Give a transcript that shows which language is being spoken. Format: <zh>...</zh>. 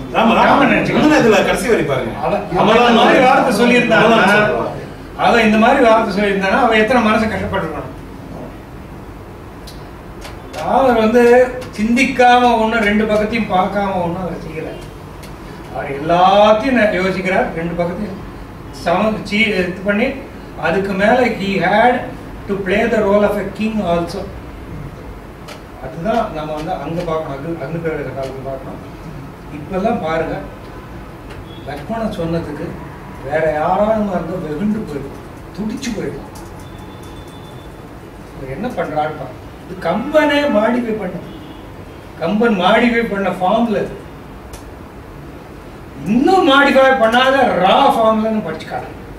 <ta>ராமன் இதுல கடைசி வரை பாருங்க. அவன் இந்த மாதிரி வார்த்தை சொல்லியிருந்தானா, அவன் இந்த மாதிரி வார்த்தை சொல்லியிருந்தானா அவன் எத்தனை மனசை கஷ்டப்பட்டுருக்கணும். அவர் வந்து சிந்திக்காம ஒண்ணு, ரெண்டு பக்கத்தையும் பார்க்காம ஒண்ணு அவர் செய்யல. அவர் எல்லாத்தையும் யோசிக்கிறார், ரெண்டு பக்கத்தையும் இது பண்ணி அதுக்கு மேல</ta> <en>he had to play the role of a king also.</en> <ta>அதுதான் நம்ம வந்து அங்க பார்க்கணும், அங்க காலத்துல பார்க்கணும். இப்பெல்லாம் பாருங்க, லக்ஷ்மணன் சொன்னதுக்கு வேற யாராலும் இருந்தால் வெகுண்டு போயிடும், துடிச்சு போயிடும். என்ன பண்றாருப்பா, இது கம்பனே மாடிஃபை பண்ண, கம்பன் மாடிஃபை பண்ண ஃபார்ம்ல இன்னும் மாடிஃபை பண்ணாத ரா ஃபார்ம்ல படிச்சுக்காரு.</ta>